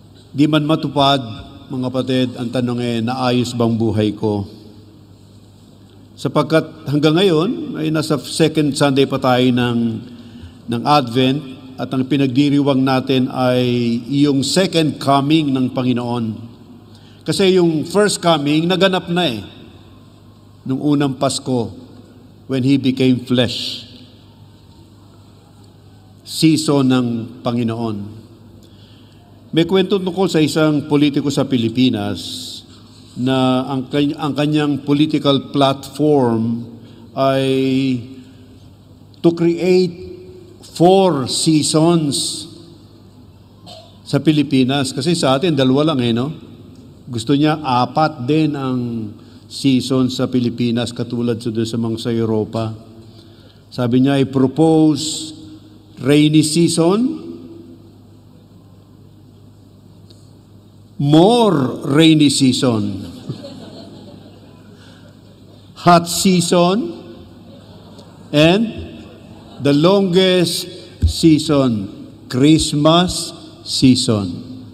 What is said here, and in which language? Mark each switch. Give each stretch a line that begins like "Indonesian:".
Filipino: Di man matupad, mga kapatid, ang tanong naayos bang buhay ko? Sapagkat hanggang ngayon, ay nasa second Sunday pa tayo ng Advent, at ang pinagdiriwang natin ay yung second coming ng Panginoon. Kasi yung first coming, naganap na nung unang Pasko,
English: when He became flesh.
Filipino: Season ng Panginoon. May kwento tungkol sa isang politiko sa Pilipinas na ang kanyang political platform ay
English: to create 4 seasons
Filipino: sa Pilipinas. Kasi sa atin, 2 lang no? Gusto niya 4 din ang season sa Pilipinas, katulad sa mga sa Europa. Sabi niya,
English: I propose rainy season, more rainy season, hot season, and the longest season, Christmas season.